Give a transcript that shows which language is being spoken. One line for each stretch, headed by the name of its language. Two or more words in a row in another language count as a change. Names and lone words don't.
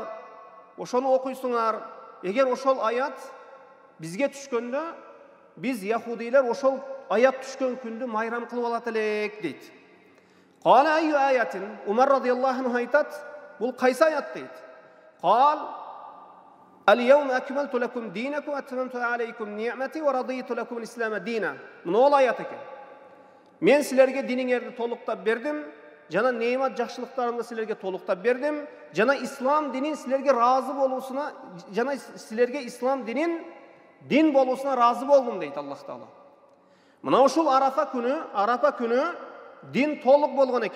Kyrgyz: Ошону окуйсуңар. Эгер ошол аят бизге түшкөндө, биз яхудилер ошол аят түшкөн күндү майрам кылып алат элек" дейт.
Arabic: قال أي آية?
Kyrgyz: Умар
Arabic: رضي الله عنه
Kyrgyz: айтат: "Бул кайсы аят?" дейт. Кал:
Arabic: "اليوم أكملت لكم دينكم وأتممت عليكم نعمتي ورضيت لكم الإسلام دينا."
Kyrgyz: Мына ол аят экен. Мен силерге диниңерди толуктап бердим, жана неимат жакшылыктарымды силерге толуктап бердим, жана ислам динин силерге разы болуусуна, жана силерге ислам динин дин болуусуна разы болдум дейт Аллах Таала. Мына ушул Арафа күнү дин толук болгон экен.